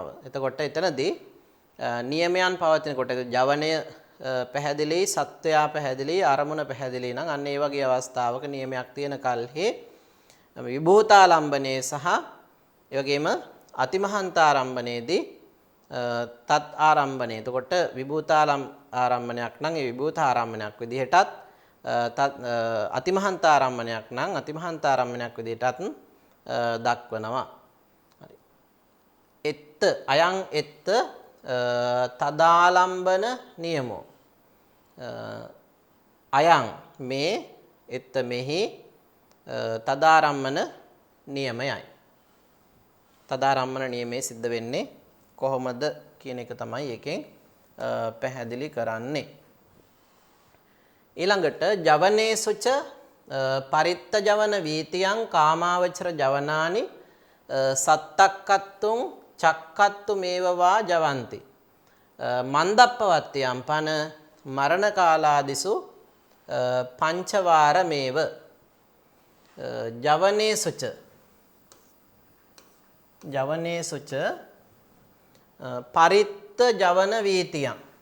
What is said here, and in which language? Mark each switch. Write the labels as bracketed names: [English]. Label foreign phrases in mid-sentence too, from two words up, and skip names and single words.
[Sinhala] එතකොට එතනදී නියමයන් පවතිනකොට ජවනය පැහැදිලි සත්වයා පැහැදිලි අරමුණ පැහැදිලි නම් අන්න ඒ වගේ අවස්ථාවක නියමයක් තියෙන කල්හි විභූතාලම්බනේ සහ ඒ වගේම අතිමහන්තාරම්බනේදී තත් ආරම්භනේ. එතකොට විභූතාරම්භනයක් නම් ඒ විභූතාරම්භනයක් විදිහටත් අතිමහන්තාරම්භනයක් නම් අතිමහන්තාරම්භනයක් විදිහටත් දක්වනවා. හරි. අයං එත්ත තදාලම්බන නියමෝ අයං මේ එත්ත මෙහි තදාරම්මන නියමයයි. තදාරම්මන නියමයේ සිද්ධ වෙන්නේ කොහොමද කියන එක තමයි එකෙන් පැහැදිලි කරන්නේ. [Pali] ඊළඟට ජවනේසුච පරිත්ත ජවන වීතියං කාමාවචර ජවනානි සත්තක්කත්තුං චක්කත්තු මේවවා ජවಂತಿ මන්දප්පවත්තියම් පන මරණ කාලාදිසු පංචවාරමේව ජවනේසුච පරිත්ත ජවන වීතියං